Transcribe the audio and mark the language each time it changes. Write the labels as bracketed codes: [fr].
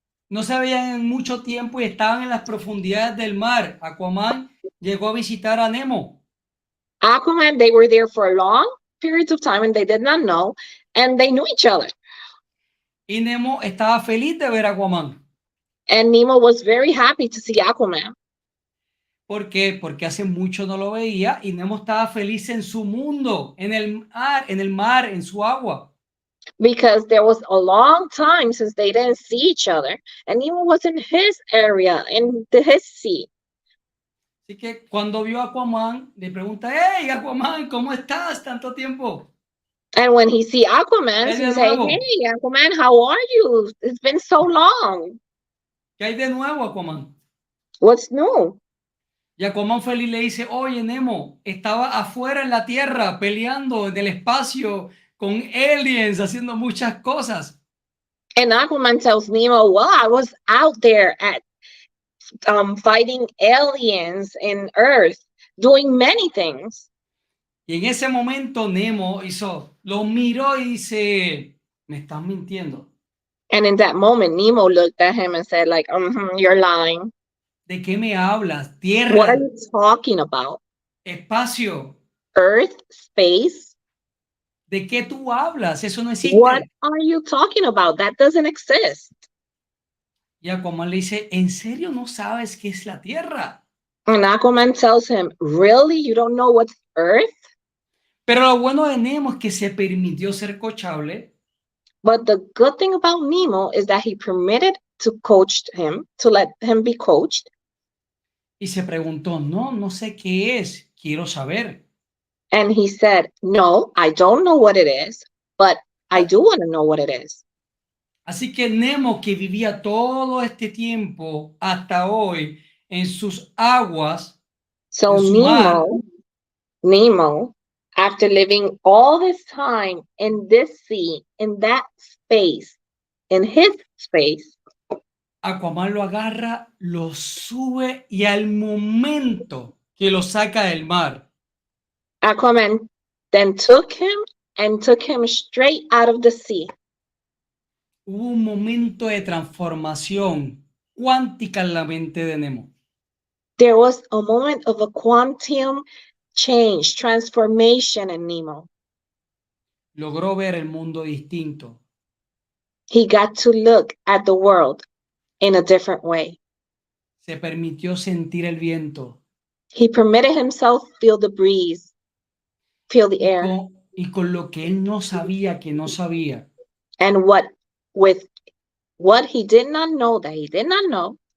[es] No se veían en mucho tiempo y estaban en las profundidades del mar. Aquaman llegó a visitar a Nemo. [en] Aquaman, they were there for long periods of time and they did not know, and they knew each other. [es] Y Nemo estaba feliz de ver a Aquaman. [en] And Nemo was very happy to see Aquaman. [es] ¿Por qué? Porque hace mucho no lo veía y Nemo estaba feliz en su mundo, en el mar, en su agua. [en] Because there was a long time since they didn't see each other, and Nemo was in his area, in his sea. [es] Así que cuando vio a Aquaman, le pregunta, hey, Aquaman, ¿cómo estás? Tanto tiempo. [en] And when he see Aquaman, [es] ¿Qué hay [en] he [es] de [en] say, [es] nuevo? [en] hey, Aquaman, how are you? It's been so long. [es] ¿Qué hay de nuevo, Aquaman? [en] What's new? [es] Y Aquaman feliz le dice, oye, Nemo, estaba afuera en la tierra peleando en el espacio con aliens, haciendo muchas cosas. [en] And Aquaman tells Nemo, well, I was out there at fighting aliens in Earth, doing many things. [es] Y en ese momento Nemo lo miró y dice, me estás mintiendo. [en] And in that moment, Nemo looked at him and said, like, you're lying. [es] ¿De qué me hablas? [en] What [es] Tierra, [en] are you talking about? [es] espacio. [en] Earth, space? [es] ¿De qué tú hablas? Eso no existe. [en] What are you talking about? That doesn't exist. [es] Y Aquaman le dice, ¿en serio no sabes qué es la Tierra? [en] And Aquaman tells him, really? You don't know what's Earth? [es] Pero lo bueno de Nemo es que se permitió ser coachable. [en] But the good thing about Nemo is that he permitted to let him be coached. [es] Y se preguntó, no sé qué es, quiero saber. [en] And he said, no, I don't know what it is, but I do want to know what it is. [es] Así que Nemo, que vivía todo este tiempo hasta hoy en sus aguas, [en] So [es] en su mar, [en] Nemo, after living all this time in this sea, in that space, in his space, [es] Aquaman lo agarra, lo sube y al momento que lo saca del mar, [en] Aquaman then took him straight out of the sea. [es] hubo un momento de transformación cuántica en la mente de Nemo. [en] There was a moment of a quantum change, transformation in Nemo. [es] Logró ver el mundo distinto. [en] He got to look at the world in a different way. [es] Se permitió sentir el viento. [en] He permitted himself feel the breeze, feel the air. [es] Y con lo que él no sabía que no sabía. [en] And with what he did not know that he did not know.